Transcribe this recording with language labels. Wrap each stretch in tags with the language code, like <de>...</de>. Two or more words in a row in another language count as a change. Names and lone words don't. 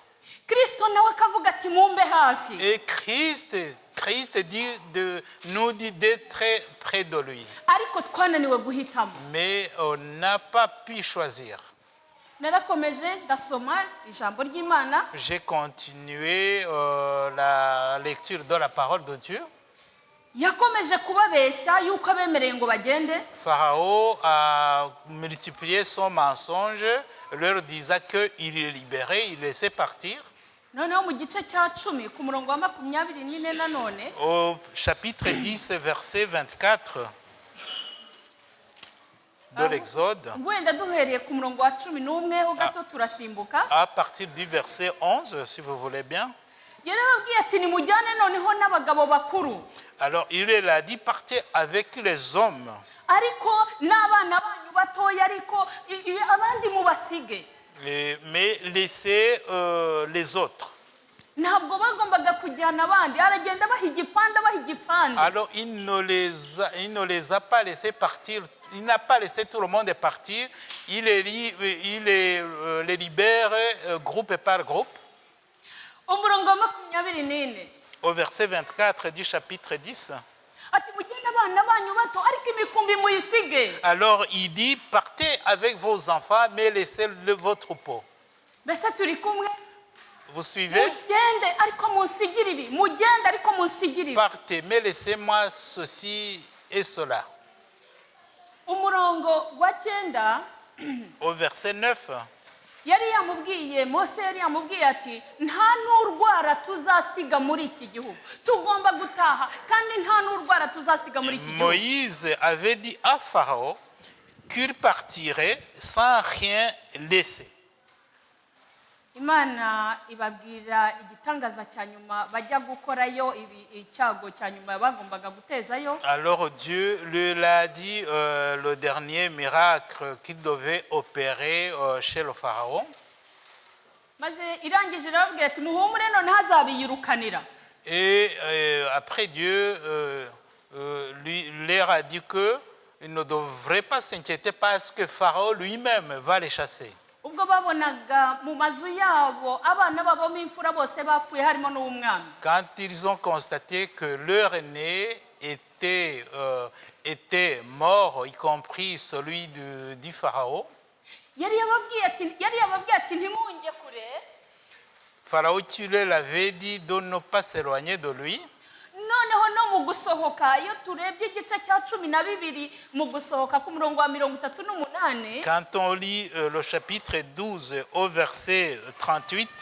<rw>Kristo nawe akavuga ati mumbe hafi.</rw> <fr>Et Christ nous dit d'être très près de lui.</fr> <rw>Ariko twananiwe guhitamo.</rw> <fr>Mais on n'a pas pu choisir.</fr> <rw>Narakomeje ndasoma ijambo ry'Imana.</rw> <fr>J'ai continué la lecture de la parole de Dieu.</fr> <rw>Yakomeje kubabeshya yuko abemereye ngo bagende.</rw> <fr>Pharaon a multiplié son mensonge, leur disant qu'il est libéré, il laissait partir.</fr> <rw>Noneho mu gice cya 10 ku murongo wa 24 nanone.</rw> <fr>Au chapitre 10, verset 24 de l'Exode,</fr> <rw>Wenda duhereye ku murongo wa 11 ho gato turasimbuka.</rw> <fr>à partir du verset 11, si vous voulez bien.</fr> <rw>Yarababwiye ati nimujyane noneho n'abagabo bakuru.</rw> <fr>Alors il leur a dit, partez avec les hommes,</fr> <rw>Ariko n'abana banyu batoya ariko abandi mubasige.</rw> <fr>mais laissez les autres.</fr> <rw>Ntabwo bagombaga kujyana abandi, aragenda baha igipande.</rw> <fr>Alors il ne les a pas laissés partir, il n'a pas laissé tout le monde partir, il les libère groupe par groupe.</fr> <rw>Umurongo wa 24.</rw> <fr>Au verset 24 du chapitre 10.</fr> <rw>Ati mugende abana banyu bato ariko imikumbi muyisige.</rw> <fr>Alors il dit, partez avec vos enfants, mais laissez vos troupeaux.</fr> <rw>Mbese turi kumwe.</rw> <fr>Vous suivez?</fr> <rw>Mugende ariko munsigire ibi. Mugende ariko munsigire ibi.</rw> <fr>Partez, mais laissez-moi ceci et cela.</fr> <rw>Umurongo wa 9.</rw> <fr>Au verset 9.</fr> <rw>Mose yari yamubwiye ati nta n'urwara tuzasiga muri iki gihugu. Tugomba gutaha kandi nta n'urwara tuzasiga muri iki gihugu.</rw> <fr>Moïse avait dit à Pharaon qu'il partirait sans rien laisser.</fr> <rw>Imana ibabwira igitangaza cya nyuma bajya gukorayo icyago cya nyuma bagombaga gutezayo.</rw> <fr>Alors Dieu lui a dit le dernier miracle qu'il devait opérer chez le Pharaon.</fr> <rw>Maze irangije irababwira ati muhumure none hazabiyirukanira.</rw> <fr>Et après Dieu leur a dit qu'il ne devrait pas s'inquiéter parce que Pharaon lui-même va les chasser.</fr> <rw>Ubwo babonaga mu mazu yabo abana babo m'imfura bose bapfuye harimo n'umwana.</rw> <fr>Quand ils ont constaté que leur aîné était mort, y compris celui du Pharaon,</fr> <rw>Yari yababwiye ati ntimunge kure.</rw> <fr>Pharaon, tu leur avais dit de ne pas s'éloigner de lui.</fr> <rw>Noneho no mu gusohoka iyo turebye igice cya 12 mu gusohoka ku murongo wa 38.</rw> <fr>Quand on lit le chapitre 12 au verset 38,</fr>